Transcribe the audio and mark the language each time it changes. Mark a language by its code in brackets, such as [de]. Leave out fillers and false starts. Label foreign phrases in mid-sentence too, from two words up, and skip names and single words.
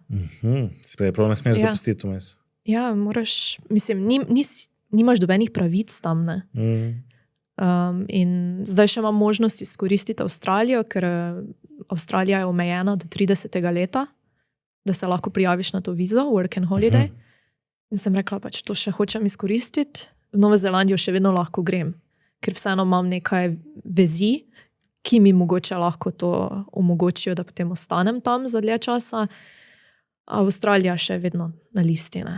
[sl] Sprej, prav ne smeš zapustiti vmes. Ja, moraš, mislim, nimaš dobenih pravic tam, ne. In zdaj še imam možnost izkoristiti Avstralijo, ker Avstralija je omejena do 30. leta, da se lahko prijaviš na to vizo, [en] work and holiday. [sl] In sem rekla, pač to še hočem izkoristiti. V Novo Zelandijo še vedno lahko grem, ker vseeno imam nekaj vezi, ki mi mogoče lahko to omogočijo, da potem ostanem tam za dlje časa. A Avstralija še vedno na listi, ne.